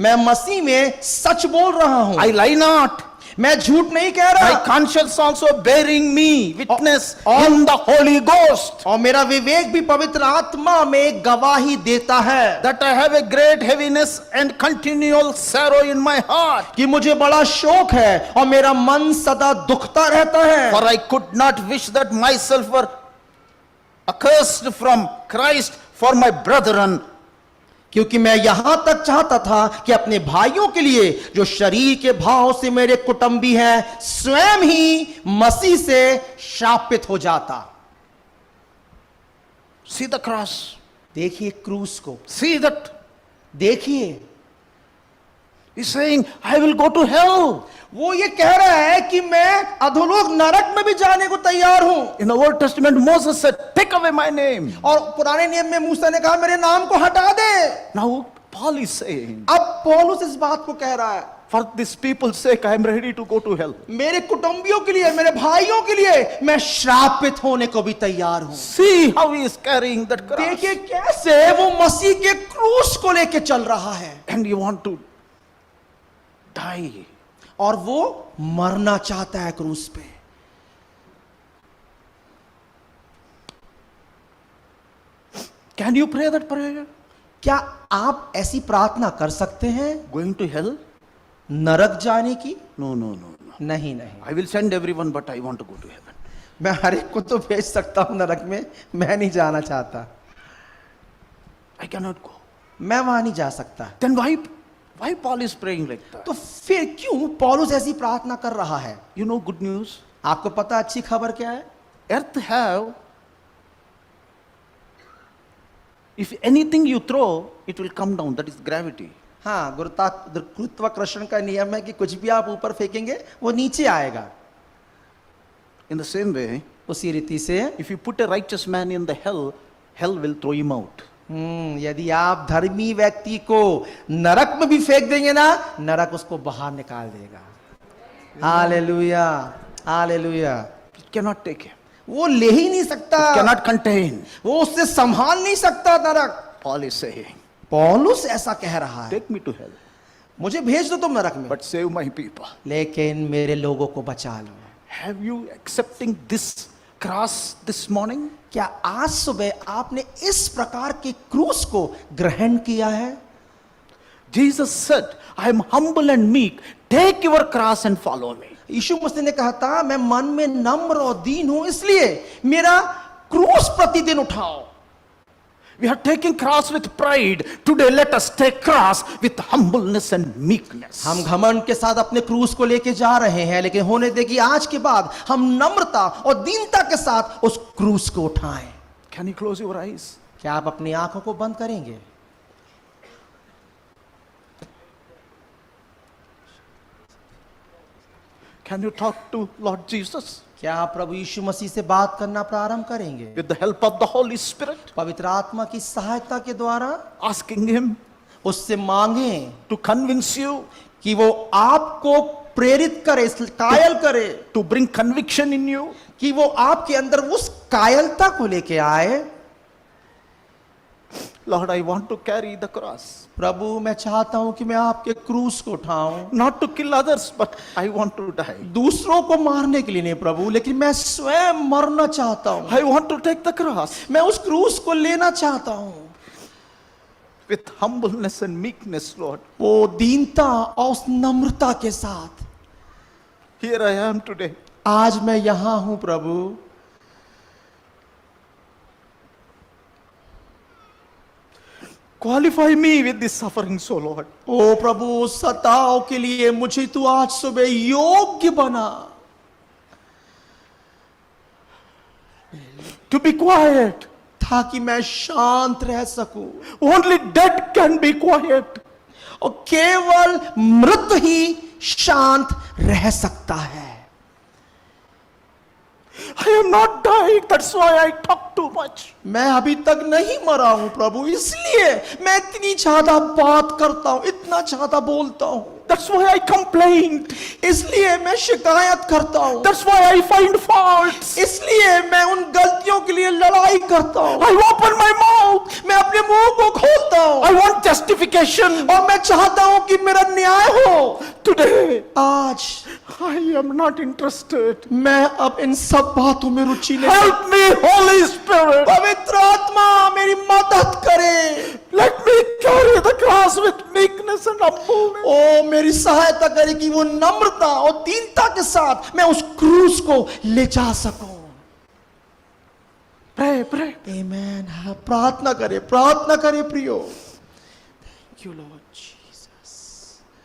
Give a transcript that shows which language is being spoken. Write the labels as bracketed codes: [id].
[hi] मैं मसीह में सच बोल रहा हूं, [en] I lie not. [hi] मैं झूठ नहीं कह [en] My [hi] रहा, [en] conscience also bearing me witness [hi] और- [en] in the Holy Ghost [hi] और मेरा विवेक भी पवित्र आत्मा में गवाही देता है [en] that I have a great heaviness and continual sorrow in my heart. [hi] कि मुझे बड़ा शोक है और मेरा मन सदा दुखता रहता है। [en] For I could not wish that myself were accursed from Christ for my brethren. [hi] क्योंकि मैं यहां तक चाहता था कि अपने भाइयों के लिए जो शरीर के भाव से मेरे कुटुंबी हैं, स्वयं ही मसीह से शापित हो जाता। [en] See the cross. [hi] देखिए क्रूस को, [en] See that. [hi] देखिए [en] He's saying, I will go to hell. [hi] वो ये कह रहा है कि मैं अधोलोक नरक में भी जाने को तैयार हूं। [en] In the Old Testament, Moses said, take away my name. [hi] और पुराने नियम में मूसा ने कहा मेरे नाम को हटा दे। [en] Now, Paul is saying, [hi] अब पौलुस इस बात को कह रहा है, [en] for this people's sake, I am ready to go to hell. [hi] मेरे कुटुंबियों के लिए, मेरे भाइयों के लिए मैं श्रापित होने को भी तैयार हूं। [en] See how he is carrying that cross. [hi] देखिए कैसे वो मसीह के क्रूस को लेके चल रहा है [en] And you want to die. [hi] और वो मरना चाहता है क्रूस पे। [en] Can you pray that prayer? [hi] क्या आप ऐसी प्रार्थना कर सकते हैं [en] Going to hell? [hi] नरक जाने की? [en] No, no, no, no. [hi] नहीं नहीं, [en] I will send everyone, but I want to go to heaven. [hi] मैं हर एक को तो भेज सकता हूं नरक में, मैं नहीं जाना चाहता, [en] I cannot go. [hi] मैं वहां नहीं जा सकता। [en] Then why Paul is praying like that? [hi] तो फिर क्यों पौलुस ऐसी प्रार्थना कर रहा है? [en] You know good news? [hi] आपको पता अच्छी खबर क्या है? [en] Earth have, if anything you throw, it will come down. That is gravity. [hi] हाँ, गुरुत्वाकर्षण का नियम है कि कुछ भी आप ऊपर फेंकेंगे वो नीचे आएगा। [en] In the same way, [hi] उसी रीति से [en] if you put a righteous man in the hell, hell will throw him out. [hi] यदि आप धर्मी व्यक्ति को नरक में भी फेंक देंगे ना, नरक उसको बाहर निकाल देगा। Hallelujah, hallelujah. [en] It cannot take him. [hi] वो ले ही नहीं सकता, [en] Cannot contain. [hi] वो उससे संभाल नहीं सकता नरक। [en] Paul is saying, [hi] पौलुस ऐसा कह रहा है, [en] take me to hell, [hi] मुझे भेज दो तुम नरक में, [en] but save my people. [hi] लेकिन मेरे लोगों को बचा लो। [en] Have you accepting this cross this morning? [hi] क्या आज सुबह आपने इस प्रकार के क्रूस को ग्रहण किया है? [en] Jesus said, I am humble and meek. Take your cross and follow me. [hi] यीशु मसीह ने कहा था मैं मन में नम्र और दीन हूं, इसलिए मेरा क्रूस प्रतिदिन उठाओ। [en] We are taking cross with pride. Today let us take cross with humbleness and meekness. [hi] हम घमंड के साथ अपने क्रूस को लेके जा रहे हैं, लेकिन होने दे कि आज के बाद हम नम्रता और दीनता के साथ उस क्रूस को उठाएं। [en] Can you close your eyes? [hi] क्या आप अपनी आंखों को बंद करेंगे? [en] Can you talk to Lord Jesus [hi] क्या आप प्रभु यीशु मसीह से बात करना प्रारंभ करेंगे? [en] with the help of the Holy Spirit? [hi] पवित्र आत्मा की सहायता के द्वारा [en] Asking Him [hi] उससे मांगें [en] to convince you, [hi] कि वो आपको प्रेरित करे, कायल करे, [en] to bring conviction in you, [hi] कि वो आपके अंदर उस कायलता को लेके आए [en] Lord, I want to carry the cross. [hi] प्रभु मैं चाहता हूं कि मैं आपके क्रूस को उठाऊं, [en] Not to kill others, but I want to die. [hi] दूसरों को मारने के लिए नहीं प्रभु, लेकिन मैं स्वयं मरना चाहता हूं। [en] I want to take the cross [hi] मैं उस क्रूस को लेना चाहता हूं, [en] with humbleness and meekness, Lord. [hi] वो दीनता और उस नम्रता के साथ। [en] Here I am today. [hi] आज मैं यहां हूं प्रभु, [en] Qualify me with this suffering, so Lord. [hi] ओ प्रभु सताओ के लिए मुझे तू आज सुबह योग्य बना, [en] To be quiet. [hi] ताकि मैं शांत रह सकूं। [en] Only dead can be quiet. [hi] और केवल मृत ही शांत रह सकता है। [en] I am not dying, that's why I talk too much. [hi] मैं अभी तक नहीं मरा हूं प्रभु, इसलिए मैं इतनी ज्यादा बात करता हूं, इतना ज्यादा बोलता हूं, [en] That's why I complained. [hi] इसलिए मैं शिकायत करता हूं, [en] That's why I find faults. [hi] इसलिए मैं उन गलतियों के लिए लड़ाई करता हूं, [en] I open my mouth. [hi] मैं अपने मुंह को खोलता हूं, [en] I want justification. [hi] और मैं चाहता हूं कि मेरा न्याय हो। [en] Today, [hi] आज [en] I am not interested. [hi] मैं अब इन सब बातों में रुचि नहीं। [en] Help me, Holy Spirit. [hi] पवित्र आत्मा मेरी मदद करे, [en] Let me carry the cross with meekness and humbleness. [hi] ओ मेरी सहायता करे कि वो नम्रता और दीनता के साथ मैं उस क्रूस को ले जा सकूं। [en] Pray, pray. [hi] आमेन। हाँ, प्रार्थना करे प्रियो। [en] Thank you Lord Jesus.